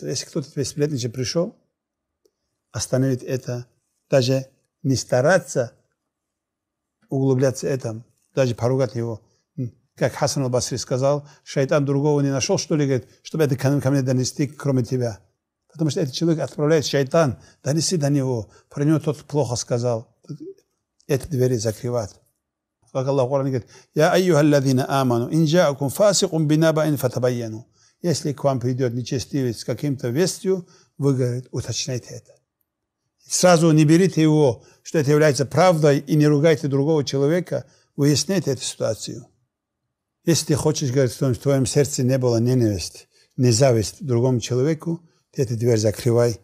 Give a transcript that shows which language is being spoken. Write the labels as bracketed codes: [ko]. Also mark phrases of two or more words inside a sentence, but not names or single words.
[ru] Если кто-то тебе сплетничать пришел, остановить это, даже не стараться углубляться в этом, даже поругать его. Как Хасан аль-Басри сказал, шайтан другого не нашел, что ли, говорит, чтобы это ко мне донести, кроме тебя. Потому что этот человек отправляет шайтан, донеси до него, про него тот плохо сказал. Эти двери закрывать. Как Аллах в Коране говорит: [ar] «يا أيها الذين آمنوا، إن جاءكم فاسق بنبأ فتبينوا». [ru] Если к вам придет нечестивец с каким-то вестью, вы, говорит, уточняйте это. Сразу не берите его, что это является правдой, и не ругайте другого человека, выясняйте эту ситуацию. Если ты хочешь, говорит, что в твоем сердце не было ненависти, не зависть к другому человеку, ты эту дверь закрывай.